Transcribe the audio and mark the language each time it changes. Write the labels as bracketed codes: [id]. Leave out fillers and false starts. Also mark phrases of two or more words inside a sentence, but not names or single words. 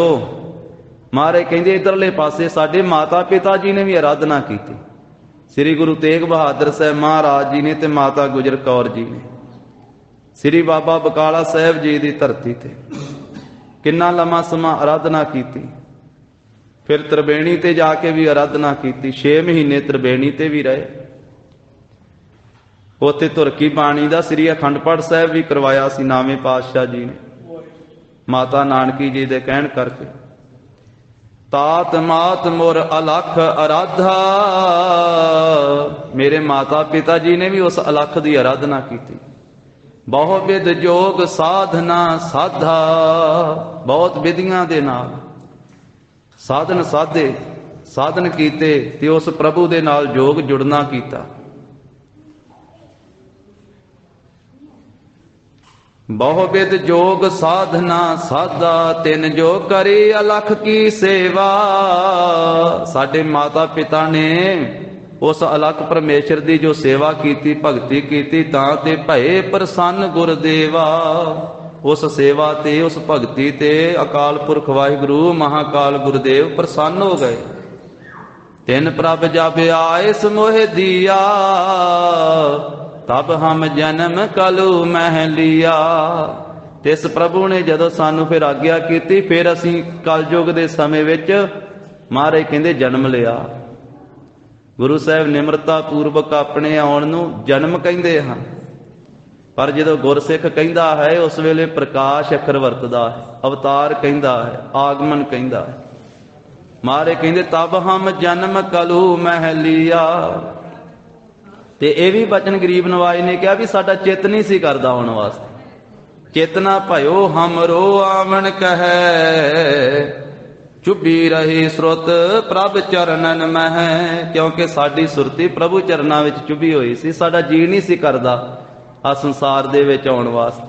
[pa] ਮਹਾਰਾਜ ਕਹਿੰਦੇ ਇਧਰਲੇ ਪਾਸੇ ਸਾਡੇ ਮਾਤਾ ਪਿਤਾ ਜੀ ਨੇ ਵੀ ਆਰਾਧਨਾ ਕੀਤੀ, ਸ੍ਰੀ ਗੁਰੂ ਤੇਗ ਬਹਾਦਰ ਸਾਹਿਬ ਮਹਾਰਾਜ ਜੀ ਨੇ ਤੇ ਮਾਤਾ ਗੁਜਰ ਕੌਰ ਜੀ ਨੇ। ਸ੍ਰੀ ਬਾਬਾ ਬਕਾਲਾ ਸਾਹਿਬ ਜੀ ਦੀ ਧਰਤੀ ਤੇ ਕਿੰਨਾ ਲੰਮਾ ਸਮਾਂ ਆਰਾਧਨਾ ਕੀਤੀ। ਫਿਰ ਤ੍ਰਿਵੇਣੀ ਤੇ ਜਾਕੇ ਭੀ ਆਰਾਧਨਾ ਕੀ, 6 ਮਹੀਨੇ ਤ੍ਰਿਵੇਣੀ ਤੇ ਭੀ ਰਹੇ। ਉੱਥੇ ਤੁਰਕੀ ਬਾਣੀ ਕਾ ਸ੍ਰੀ ਅਖੰਡ ਪਾਠ ਸਾਹਬ ਭੀ ਕਰਵਾਇਆ ਸੀ ਨਾਵੇ ਪਾਤਸ਼ਾਹ ਜੀ ਨੇ, ਮਾਤਾ ਨਾਨਕੀ ਜੀ ਦੇ ਕਹਣ ਕਰਕੇ। [bra] तात मात मोर अलख आराधा, [hi] मेरे माता पिता जी ने भी उस अलख की आराधना की थी। [bra] बहु विध जोग साधना साधा, [pa] ਬਹੁਤ ਵਿਧੀਆਂ ਦੇ ਨਾਲ ਸਾਧਨ ਸਾਧੇ, ਸਾਧਨ ਕੀਤੇ ਤੇ ਉਸ ਪ੍ਰਭੂ ਦੇ ਨਾਲ ਜੋਗ ਜੁੜਨਾ ਕੀਤਾ। [bra] बहु विध जोग साधना साधा, तिन जो करी अलख की सेवा। [pa] ਸਾਡੇ ਮਾਤਾ ਪਿਤਾ ਨੇ ਉਸ ਅਲਖ ਪਰਮੇਸ਼ਵਰ ਕੀ ਜੋ ਸੇਵਾ ਕੀ, ਭਗਤੀ ਕੀ, [bra] तां ते भये प्रसन्न गुरदेवा। [pa] ਉਸ ਸੇਵਾ ਤੇ ਉਸ ਭਗਤੀ ਤੇ ਅਕਾਲ ਪੁਰਖ ਵਾਹਿਗੁਰੂ ਮਹਾਕਾਲ ਗੁਰੂਦੇਵ ਪ੍ਰਸੰਨ ਹੋ ਗਏ। [bra] तिन प्रभ जब आयस मोह दिया, तब हम जन्म कलू मह लिया। [pa] ਤਿਸ ਪ੍ਰਭੂ ਨੇ ਜਦੋਂ ਸਾਨੂੰ ਫਿਰ ਆਗਿਆ ਕੀ, ਫਿਰ ਅਸੀ ਕਲਯੁਗ ਕੇ ਸਮੇਂ ਵਿਚ ਮਹਾਰਾਜ ਕਹੰਦੇ ਜਨਮ ਲਿਆ। ਗੁਰੂ ਸਾਹਬ ਨਿਮਰਤਾ ਪੂਰਵਕ ਅਪਨੇ ਆਉਣ ਨੂੰ ਜਨਮ ਕਹਿੰਦੇ ਹਨ, ਪਰ ਜਦੋਂ ਗੁਰਸਿਖ ਕਹਿੰਦਾ ਹੈ ਉਸ ਵੇਲੇ ਪ੍ਰਕਾਸ਼ ਅਖਰ ਵਰਤਦਾ ਹੈ, ਅਵਤਾਰ ਕਹਿੰਦਾ ਹੈ, ਆਗਮਨ ਕਹਿੰਦਾ ਹੈ। ਮਹਾਰਾਜ ਕਹੰਦੇ [bra] तब हम जन्म कलू मह लिया। [pa] ਤੇ ਯਹ ਭੀ ਬਚਨ ਗਰੀਬ ਨਵਾਜ ਨੇ ਕਹਾ ਭੀ ਸਾਡਾ ਚਿਤ ਨਹੀਂ ਸੀ ਕਰਦਾ ਆਉਣ ਵਾਸਤੇ। [bra] चेतना भयो हमरो आवन कहे, चुभी रही श्रुत प्रभ चरणन मह। [pa] ਕਿਉਂਕਿ ਸਾਡੀ ਸੁਰਤੀ ਪ੍ਰਭੂ ਚਰਨਾ ਵਿਚ ਚੁਭੀ ਹੋਈ ਸੀ, ਸਾਡਾ ਜੀ ਨਹੀਂ ਸੀ ਕਰਦਾ ਆ ਸੰਸਾਰ ਦੇ ਵਿਚ ਆਉਣ ਵਾਸਤੇ।